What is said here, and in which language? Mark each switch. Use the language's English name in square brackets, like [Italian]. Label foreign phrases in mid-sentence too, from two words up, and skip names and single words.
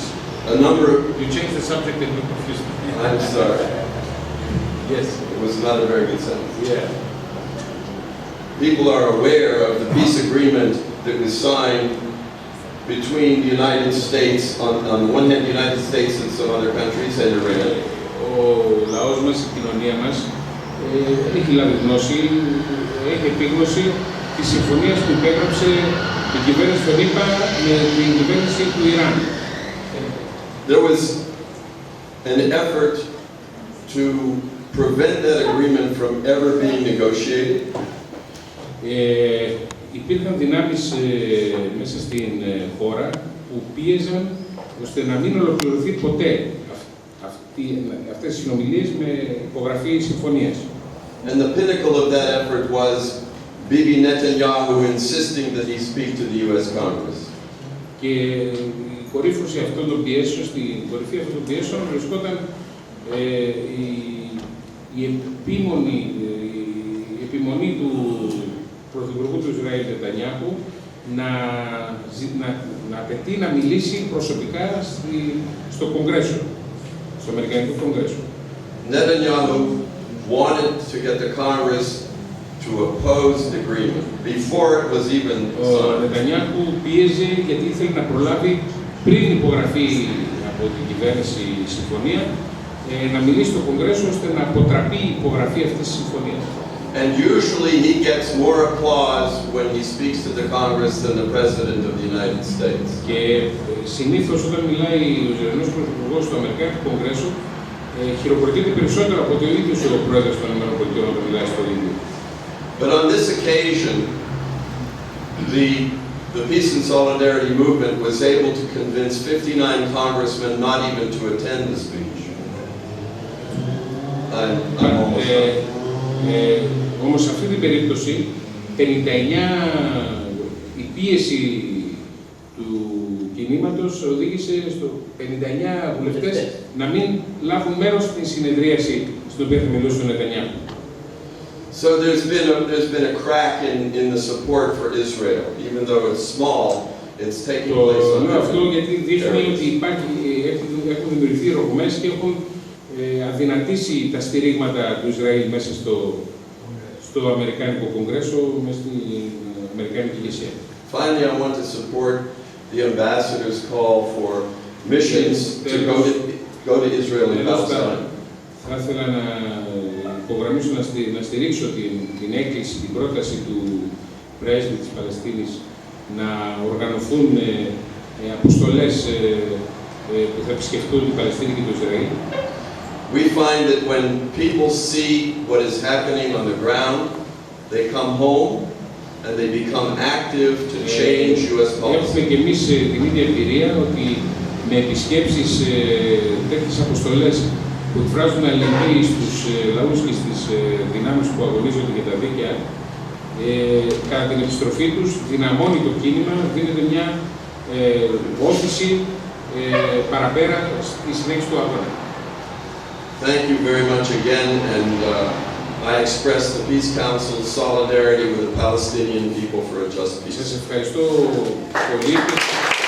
[English] You changed the subject and you confused me. I'm sorry. Yes. It was not a very good sentence. Yeah. People are aware of the peace agreement that was signed between the United States, on the one hand, the United States and some other countries, and Iran. [Greek] Ο λαός μας, η κοινωνία μας, έχει λάβει γνώση, έχει επίγνωση της συμφωνίας που υπέγραψε η κυβέρνηση των ΗΠΑ με την κυβέρνηση του Ιράν. [English] There was an effort to prevent that agreement from ever being negotiated. [Greek] Υπήρχαν δυνάμεις μέσα στην χώρα που πίεζαν ώστε να μην ολοκληρωθεί ποτέ αυτές οι συνομιλίες με υπογραφή συμφωνίας. [English] And the pinnacle of that effort was Bibi Netanyahu insisting that he speak to the U.S. Congress. [Greek] Και η κορύφωση αυτών των πιέσεων, στην κορυφή αυτών των πιέσεων βρισκόταν η επιμονή του Πρωθυπουργού του Ισραήλ Νετανιάχου να απαιτεί να μιλήσει προσωπικά στο Κογκρέσο, στο Αμερικανικό Κογκρέσο. [English] Netanyahu wanted to get the Congress to oppose the agreement before it was even signed. [Greek] Ο Νετανιάχου πίεζε γιατί ήθελε να προλάβει πριν υπογραφεί από την κυβέρνηση η συμφωνία να μιλήσει στο Κογκρέσο ώστε να αποτραπεί η υπογραφή αυτής της συμφωνίας. [English] And usually he gets more applause when he speaks to the Congress than the President of the United States. [Greek] Και συνήθως όταν μιλάει ο Ισραηλινός Πρωθυπουργός στο Αμερικάνικο Κογκρέσο, χειροκροτείται περισσότερο από το ίδιο ο Πρόεδρος των ΗΠΑ όταν μιλάει στο ίδιο. [English] But on this occasion, the Peace and Solidarity movement was able to convince 59 congressmen not even to attend the speech. I'm almost done. [Greek] Όμως σε αυτή την περίπτωση, 59, η πίεση του κινήματος οδήγησε στο 59 βουλευτές να μην λάβουν μέρος στην συνεδρίαση στην οποία θα μιλούσε ο Νετανιάχου. [English] So there's been a crack in the support for Israel, even though it's small, it's taking place. [Greek] Το λέω αυτό γιατί δείχνει ότι έχουν δημιουργηθεί ρογμές και έχουν αδυνατήσει τα στηρίγματα του Ισραήλ μέσα στο Αμερικάνικο Κογκρέσο, μέσα στην Αμερικάνικη ηγεσία. [English] Finally, I want to support the ambassador's call for missions to go to Israel and Palestine. [Greek] Θα ήθελα να υπογραμμίσω, να στηρίξω την έκκληση, την πρόταση του πρέσβη της Παλαιστίνης να οργανωθούν αποστολές που θα επισκεφτούν την Παλαιστίνη και το Ισραήλ. [English] We find that when people see what is happening on the ground, they come home and they become active to change U.S. policy. [Greek] Έχουμε και εμείς την ίδια εμπειρία ότι με επισκέψεις τέτοιες αποστολές που εκφράζουν αλληλεγγύη στους λαούς και στις δυνάμεις που αγωνίζονται για τα δίκαια, κατά την επιστροφή τους δυναμώνει το κίνημα, δίνεται μια όθηση παραπέρα στη συνέχιση του αγώνα. [English] Thank you very much again, and I express the Peace Council's solidarity with the Palestinian people for a just peace. [Greek] Σας ευχαριστώ πολύ.